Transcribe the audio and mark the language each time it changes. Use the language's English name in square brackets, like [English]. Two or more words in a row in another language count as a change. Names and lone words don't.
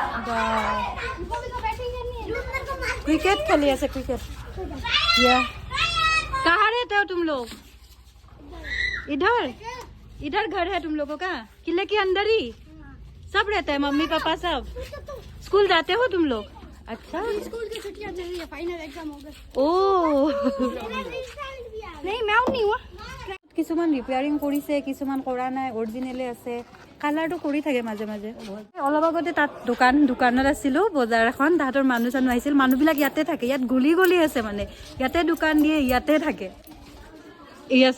[Hindi] क्रिकेट खेली আছে क्रिकेट या कहाँ रहते हो तुम लोग इधर इधर घर है तुम लोगों का किले के अंदर ही सब रहते हैं मम्मी पापा सब स्कूल जाते हो तुम लोग अच्छा स्कूल की छुट्टियां चल रही है फाइनल एग्जाम हो गए ओ नहीं मैं नहीं हुआ [Assamese] কিছুমান ৰিপেয়াৰিং কৰিছে কিছুমান কৰা নাই অৰিজিনেলে আছে কালাৰটো কৰি থাকে মাজে মাজে অলপ আগতে তাত দোকানত আছিলোঁ বজাৰ এখন তাহাঁতৰ মানুহ চানুহ আহিছিল মানুহবিলাক ইয়াতে থাকে ইয়াত গলি গলি আছে মানে ইয়াতে দোকান দিয়ে ইয়াতে থাকে এয়া